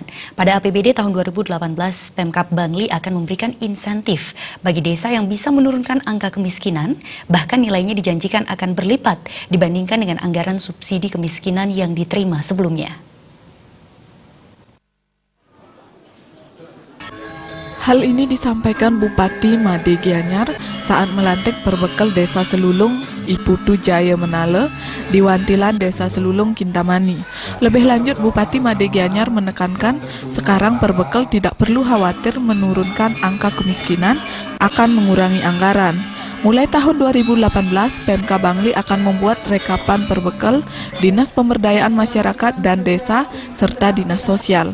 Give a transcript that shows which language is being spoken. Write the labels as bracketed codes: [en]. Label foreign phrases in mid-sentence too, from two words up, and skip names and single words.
[id] Pada APBD tahun 2018, Pemkab Bangli akan memberikan insentif bagi desa yang bisa menurunkan angka kemiskinan, bahkan nilainya dijanjikan akan berlipat dibandingkan dengan anggaran subsidi kemiskinan yang diterima sebelumnya. Hal ini disampaikan Bupati Imade Gianyar saat melantik perbekal Desa Selulung Iputu Jaya Menale di Wantilan Desa Selulung Kintamani. Lebih lanjut, Bupati Imade Gianyar menekankan sekarang perbekal tidak perlu khawatir menurunkan angka kemiskinan akan mengurangi anggaran. Mulai tahun 2018, Pemkab Bangli akan membuat rekapan perbekal Dinas Pemberdayaan Masyarakat dan Desa serta Dinas Sosial.